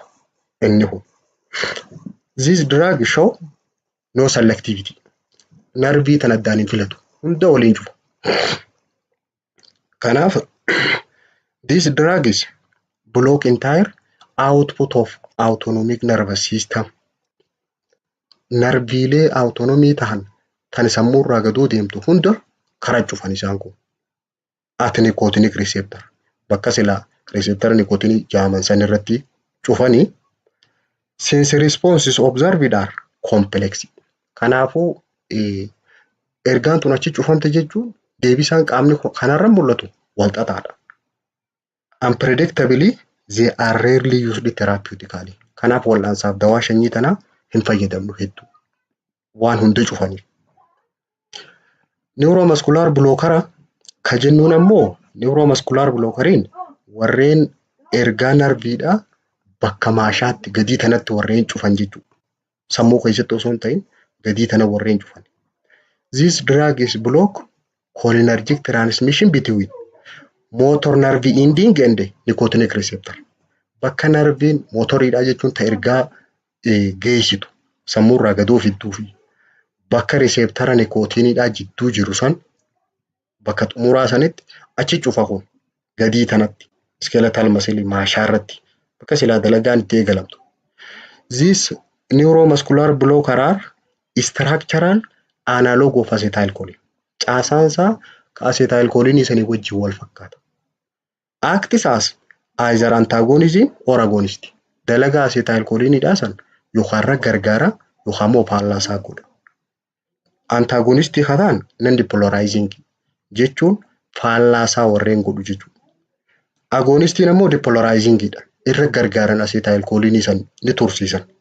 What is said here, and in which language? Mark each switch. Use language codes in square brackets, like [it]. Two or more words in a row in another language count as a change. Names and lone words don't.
[om] Inni kun. [en] This drug show no selectivity. [om] Narvii tan addaan hin filatu. Hunda waliin cufa. [en] Kanaaf this drug is block entire output of autonomic nervous system. [om] Narviilee autonomii ta'an tan sammuu irraa gadoo deemtu hunda karaa cufan isaan kun. [en] At nicotinic receptor. [om] Bakka silaa receptor nicotinii jaaman san irratti cufanii [en] since responses observed are complex. [om] Kanaafuu ergaan tun achi cufamte jechuun deebisaan qaamni kanarra mul'atu wal xaxaadha. [en] Unpredictably they are rarely used therapeutically. [om] Kanaaf wal'aansaaf dawaa shanyii tanaa hin fayyadamnu hedduu waan hunda cufaniif. [en] Neuromuscular blocker [om] ka jennuun ammoo neuromuscular blockeriin warreen ergaa narviidhaa bakka maashaatti gadii tanatti warreen cufan jechuudha. Sammuu keessatti osoo hin ta'in gadii tana warreen cufan. [en] This drug is block cholinergic transmission between motor nerve ending and nicotinic receptor. [om] Bakka narviin motoriidhaa jechuun ta ergaa geessitu sammuu irraa gadoo fidduu fi bakka receptara nicotiniidhaa jidduu jiru san bakka xumuraa sanitti achi cufa kun gadii tanatti [en] skeletal muscle [om] maashaa irratti bakka silaa dalagaan itti eegalamtu. [en] This neuromuscular blocker are structural analog of acetylcholine. [om] Caasaansaa ka acetylcholine isanii wajjin wal fakkaata. [en] Acts as either antagonism or agonist. [om] Dalagaa acetylcholineidhaa san yookaan gargaara yookaan immoo faallaasaa godha. Antagonistii kataan non-depolarizing jechuun faallaasaa warreen godhu jechuudha. Agonistiin ammoo depolarizingidha. Irra gargaaran acetylcholine san ni tursiisan.